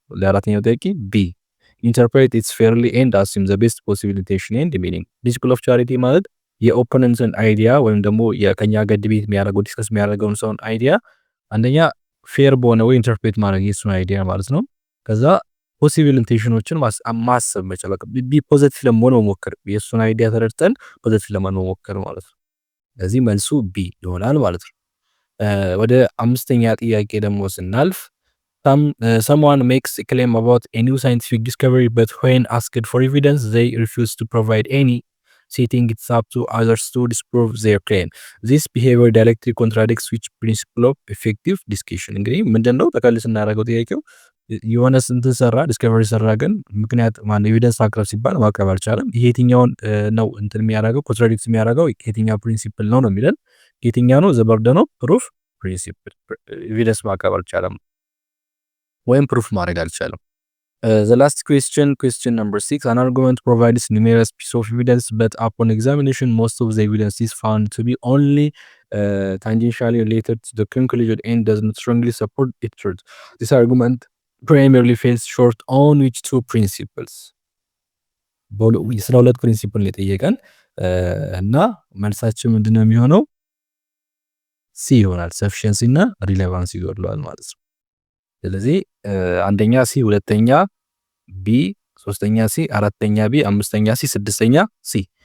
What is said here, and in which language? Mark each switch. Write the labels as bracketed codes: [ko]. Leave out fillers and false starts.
[am] ለአራተኛው ጥያቄ [en] ቢ ኢንተርፕሬት ኢትስ ፌርሊ ኤንድ አሲም ዘ ቤስት ፖሲብል ኢንቴንሽን ኤንድ ሚኒንግ። [am] ፕሪንሲፕል ኦፍ ቻሪቲ ማለት የኦፖነንትን አይዲያ ወይም ደግሞ የከኛ ገድ ቤት የሚያደርገው ዲስከስ የሚያደርገውን ሰውን አይዲያ አንደኛ ፌር በሆነ ወይ ኢንተርፕሬት ማድረግ የሱን አይዲያ ማለት ነው። ከዛ ፖሲብል ኢንቴንሽኖችን ማሰብ መቻል፣ በቃ ፖዚቲቭ ለመሆን መሞከር፣ የሱን አይዲያ ተረድተን ፖዚቲቭ ለመሆን መሞከር ማለት ነው። ስለዚህ መልሱ ቢ ይሆናል ማለት ነው። ወደ አምስተኛ ጥያቄ ደግሞ ስናልፍ [en] someone makes a claim about a new scientific discovery but when asked for evidence they refuse to provide any, stating it's up to others to disprove their claim. This behavior directly contradicts which principle of effective discussion? [am] እንግዲህ ምንድነው ጠቅለል ስናደርገው ጥያቄው የሆነ ስንት ሰራ ዲስከቨሪ ሰራ፣ ግን ምክንያት ማን ኤቪደንስ አቅርብ ሲባል ማቅረብ አልቻለም። ይሄ የትኛውን ነው እንትን የሚያደርገው ኮንትራዲክት የሚያደርገው የትኛው ፕሪንሲፕል ነው የሚለን? የትኛው ነው ዘ በርደን ኦፍ ፕሩፍ ፕሪንሲፕል። ኤቪደንስ ማቅረብ አልቻለም ወይም ፕሩፍ ማድረግ አልቻለም። [en] the last question number 6 an argument provides numerous pieces of evidence but upon examination most of the evidence is found to be only tangentially related to the conclusion and does not strongly support its truth. This argument primarily falls short on which two principles? [am] ስለ ሁለት ፕሪንሲፕል ነው የጠየቀን እና መልሳችን ምንድነው የሚሆነው? ሲ ይሆናል። ሰፊሸንሲ እና ሪሌቫንስ ይጎድለዋል ማለት ነው። ስለዚህ አንደኛ ሲ፣ ሁለተኛ ቢ፣ ሶስተኛ ሲ፣ አራተኛ ቢ፣ አምስተኛ ሲ፣ ስድስተኛ ሲ